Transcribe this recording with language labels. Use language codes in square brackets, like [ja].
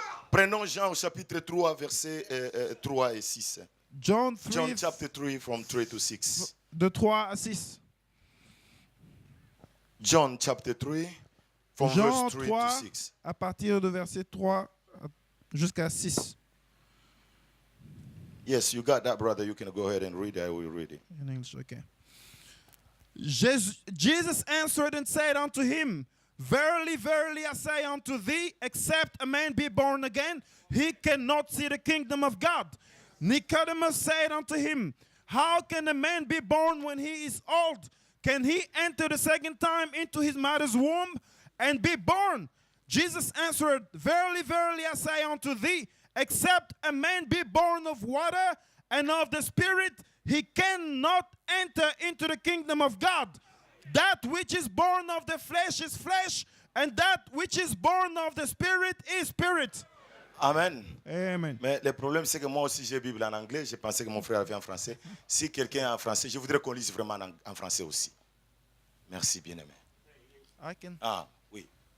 [fr] Prenons Jean au chapitre 3, versets 3 et 6. [en] John John 3, chapter 3, from 3 to 6. [fr] de 3 à 6. [en] John chapter 3, from [fr] Jean [en] verse 3 3, to 6. [fr] à partir de verset 3 jusqu'à 6. [en] Yes, you got that, brother. You can go ahead and read it. I will read it. In English, okay. Jesus answered and said unto him, Verily, verily, I say unto thee, except a man be born again, he cannot see the kingdom of God. Nicodemus said unto him, how can a man be born when he is old? Can he enter the second time into his mother's womb and be born? Jesus answered, verily, verily, I say unto thee, except a man be born of water and of the Spirit, he cannot enter into the kingdom of God. That which is born of the flesh is flesh, and that which is born of the Spirit is spirit. Amen. Amen. [fr] Mais le problème, c'est que moi aussi, j'ai Bible en anglais. J'ai pensé que mon frère avait en français. Si quelqu'un est en français, je voudrais qu'on lise vraiment en français aussi. Merci, bien-aimé. [en] I can. [fr] Ah, oui.